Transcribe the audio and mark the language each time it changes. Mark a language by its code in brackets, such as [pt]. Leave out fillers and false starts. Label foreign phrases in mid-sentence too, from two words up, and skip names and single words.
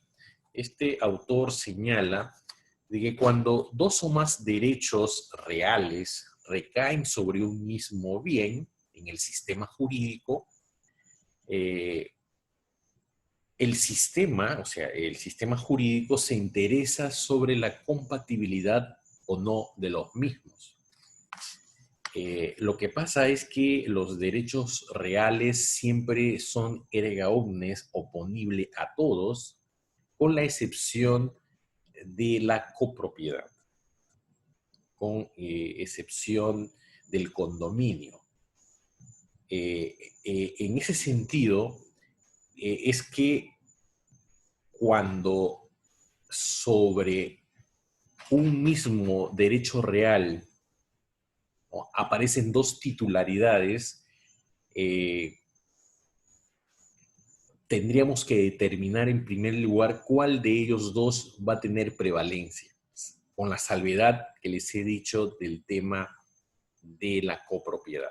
[es] Este autor señala de que cuando dos o más derechos reales recaen sobre un mismo bien en el sistema jurídico, el sistema, o sea, el sistema jurídico se interesa sobre la compatibilidad o no de los mismos. Lo que pasa es que los derechos reales siempre son [la] erga omnes, [es] oponible a todos, con la excepción de la copropiedad, con excepción del condominio. En ese sentido, es que cuando sobre un mismo derecho real, ¿no?, aparecen dos titularidades, tendríamos que determinar en primer lugar cuál de ellos dos va a tener prevalencia, con la salvedad que les he dicho del tema de la copropiedad.